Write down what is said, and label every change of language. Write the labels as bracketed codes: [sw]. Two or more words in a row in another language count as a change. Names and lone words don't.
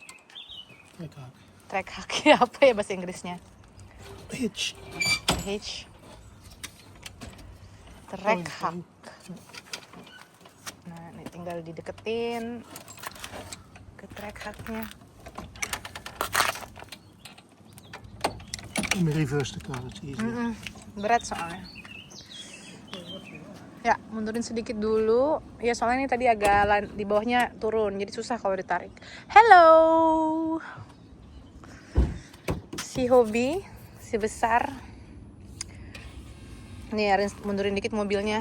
[id] Trek kaki apa ya bahasa Inggrisnya? Hitch. Hitch. Trek hak. Nah, ini tinggal dideketin ke trek haknya. [nl] In de reverse de car, zie je. [id] Berat soalnya. Ya, mundurin sedikit dulu. Ya, soalnya ini tadi agak di bawahnya turun, jadi susah kalau ditarik. Hello. Si Hobi, si besar. Nih, harus mundurin dikit mobilnya.